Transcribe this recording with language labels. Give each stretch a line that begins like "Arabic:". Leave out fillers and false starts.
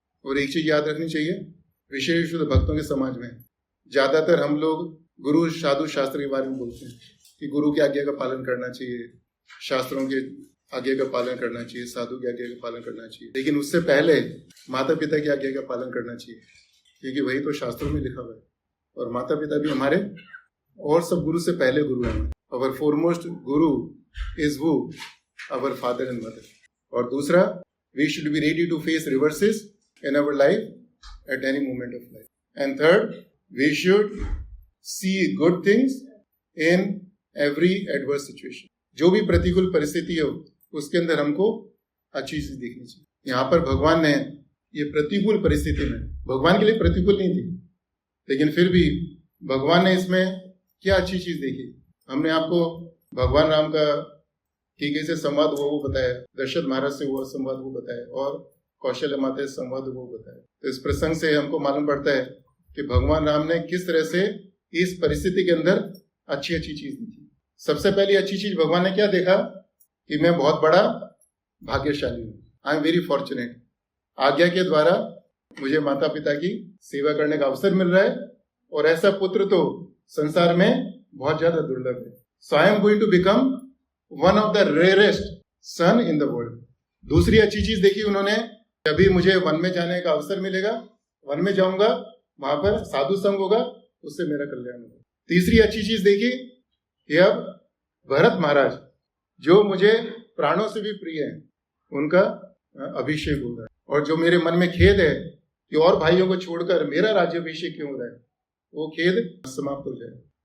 Hindi: और एक चीज याद रखनी चाहिए, विशेष रूप से भक्तों के समाज में ज्यादातर हम लोग गुरु साधु शास्त्र के बारे में बोलते हैं कि गुरु की आज्ञा का पालन करना चाहिए, शास्त्रों के आज्ञा का पालन करना चाहिए, साधु की आज्ञा का पालन करना चाहिए, लेकिन उससे पहले माता पिता की आज्ञा का पालन करना चाहिए, क्योंकि वही तो शास्त्रों में लिखा हुआ है। और माता पिता भी हमारे और सब गुरु से पहले गुरु हैं।
English: Our foremost guru is who? Our father and mother।
Hindi: और दूसरा,
English: we should be ready to face reverses in our life at any moment of life। And third, we should see good things in every adverse situation।
Hindi: जो भी प्रतिकूल परिस्थिति हो उसके अंदर हमको अच्छी चीज देखनी चाहिए। यहाँ पर भगवान ने ये प्रतिकूल परिस्थिति में, भगवान के लिए प्रतिकूल नहीं थी, लेकिन फिर भी भगवान ने इसमें क्या अच्छी चीज देखी। हमने आपको भगवान राम का ठीक से संवाद वो बताया, दशरथ महाराज से वो संवाद वो बताया, और कौशल्य माता से संवाद वो बताया। तो इस प्रसंग से हमको मालूम पड़ता है कि भगवान राम ने किस तरह से इस परिस्थिति के अंदर अच्छी अच्छी चीज देखी। सबसे पहली अच्छी चीज भगवान ने क्या देखा कि मैं बहुत बड़ा भाग्यशाली हूँ,
English: I am very fortunate.
Hindi: आज्ञा के द्वारा मुझे माता पिता की सेवा करने का अवसर मिल रहा है, और ऐसा पुत्र तो संसार में बहुत ज्यादा दुर्लभ है।
English: So I am going to become one of the rarest son in the world।
Hindi: दूसरी अच्छी चीज देखी उन्होंने, अभी मुझे वन में जाने का अवसर मिलेगा, वन में जाऊंगा, वहां पर साधु संग होगा, उससे मेरा कल्याण होगा। तीसरी अच्छी चीज देखी कि अब भरत महाराज जो मुझे प्राणों से भी प्रिय है, उनका अभिषेक होगा, और जो मेरे मन में खेद है कि और भाइयों को छोड़कर मेरा राज्याभिषेक क्यों हो रहा है, वो खेद समाप्त हो जाए।